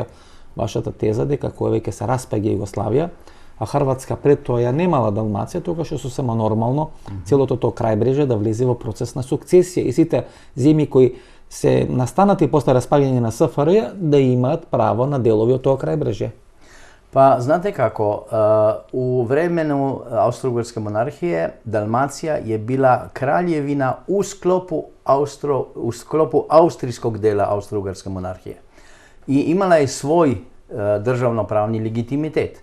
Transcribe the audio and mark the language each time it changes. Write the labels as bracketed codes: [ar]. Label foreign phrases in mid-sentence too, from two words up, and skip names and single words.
[mk] Вашата теза дека кога веќе се распаѓа Југославија, а Хрватска пред тоа ја немала Далмација, тогаш е сосема нормално целото тоа крајбрежје да влезе во процес на сукцесија и сите земји кои се настанати после распаѓање на СФР да имаат право на делови од тоа крајбрежје. [sr] Pa znate kako, u vremenu Austro-Ugarske monarhije Dalmacija je bila kraljevina u sklopu austrijskog dela Austro-Ugarske monarhije. I imala je svoj državnopravni legitimitet.